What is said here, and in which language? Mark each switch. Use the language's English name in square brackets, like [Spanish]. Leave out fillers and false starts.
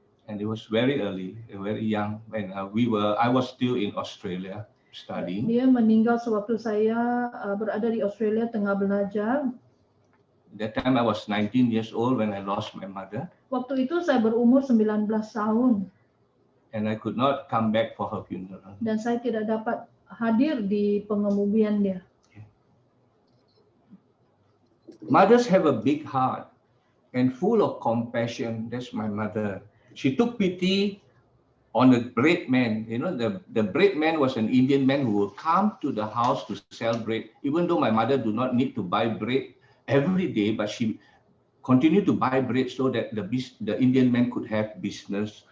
[English] And it was very early, very young when I was still in Australia studying. [Malay] Dia meninggal sewaktu saya berada di Australia tengah belajar. [English] That time I was 19 years old when I lost my mother. [Malay] Waktu itu saya berumur 19 tahun. [English] And I could not come back for her funeral. [Malay] Dan saya tidak dapat hadir di pengemudian dia. [English] Mothers have a big heart and full of compassion. That's my mother. She took pity on the bread man. You know, the bread man was an Indian man who would come to the house to sell bread. Even though my mother do not need to buy bread every day, but she continued to buy bread so that the Indian man could have business.